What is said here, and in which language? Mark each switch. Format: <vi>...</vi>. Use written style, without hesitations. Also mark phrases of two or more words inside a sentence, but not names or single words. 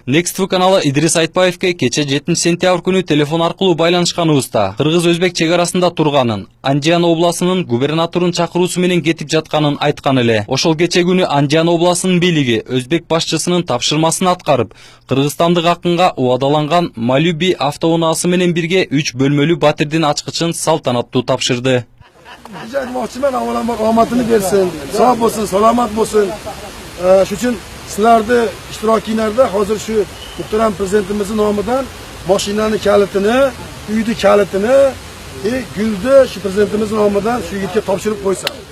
<ky>Next TV каналы Идрис Айтбаевке кече 7 сентябрь күнү телефон аркылуу байланышканыбызда кыргыз-өзбек чек арасында турганын, Андиан областынын губернаторун чакыруусу менен кетип жатканын айткан эле. Ошол кече күнү Андиан областынын бийлиги өзбек башчысынын тапшырмасын аткарып, кыргызстандык акынга убадаланган Малюби автоунаасы менен бирге 3 бөлмөлүү батирдин ачкычын салтанаттуу тапшырды.</ky> <uz>Aytmoqchiman, avvalambor omadini bersin, sog' bo'lsin, salomat bo'lsin. Shu uchun sizlarni ishtirokingizda hozir shu muhtaram prezidentimizning nomidan mashinani kalitini, uyni kalitini, gulni shu prezidentimiz nomidan shu yigitga topshirib qo'ysam.</uz>